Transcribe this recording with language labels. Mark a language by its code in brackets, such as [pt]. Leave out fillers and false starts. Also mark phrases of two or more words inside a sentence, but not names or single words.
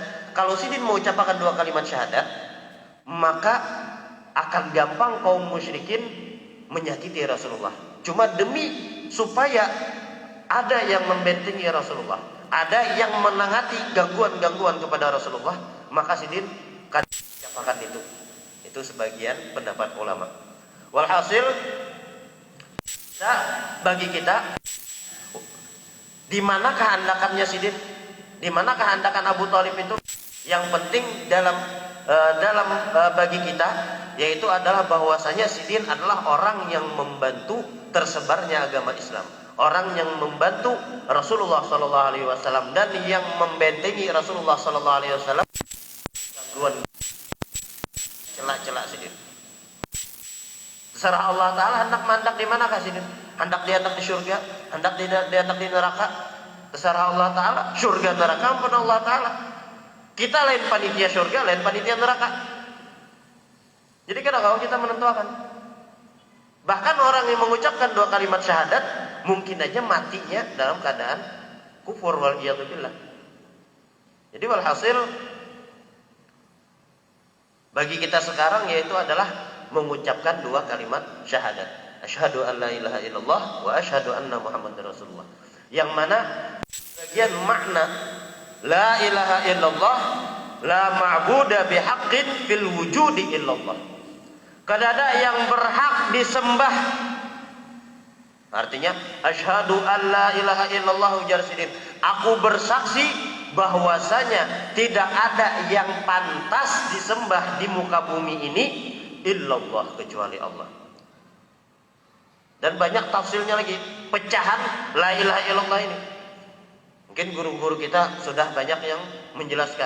[id] Kalau sidin mengucapkan dua kalimat syahadat, maka akan gampang kaum musyrikin menyakiti Rasulullah. Cuma demi supaya ada yang membentengi Rasulullah, ada yang menangati gangguan-gangguan kepada Rasulullah, maka sidin kada mengucapkan itu. Itu sebagian pendapat ulama. Walhasil bagi kita, di mana kehendakannya sidin, di mana kehendakan Abu Thalib itu, yang penting dalam bagi kita yaitu adalah bahwasanya sidin adalah orang yang membantu tersebarnya agama Islam, orang yang membantu Rasulullah [ar] صلى الله عليه وسلم [id] dan yang membentengi Rasulullah [ar] صلى الله عليه وسلم [id] gangguan celak-celak sidin. Terserah Allah Ta'ala hendak mandak di mana kah sidin? Hendak dia hendak di surga, hendak dia hendak di neraka. Terserah Allah Ta'ala. Surga neraka ampun Allah Ta'ala. Kita lain panitia surga, lain panitia neraka. Jadi kadang-kadang kita menentukan. Bahkan orang yang mengucapkan dua kalimat syahadat mungkin aja matinya dalam keadaan kufur [ar] والعياذ بالله. [id] Jadi walhasil bagi kita sekarang yaitu adalah mengucapkan dua kalimat syahadat. [ar] أشهد أن لا إله إلا الله وأشهد أن محمدا رسول الله. [id] Yang mana bagian makna [ar] لا إله إلا الله لا معبود بحق في الوجود إلا الله. [id] Kada ada yang berhak disembah. Artinya [ar] أشهد أن لا إله إلا الله [id] ujar sidin. Aku bersaksi bahwasanya tidak ada yang pantas disembah di muka bumi ini illallah kecuali Allah. Dan banyak tafsirnya lagi, pecahan [ar] لا إله إلا الله [id] ini. Mungkin guru-guru kita sudah banyak yang menjelaskan.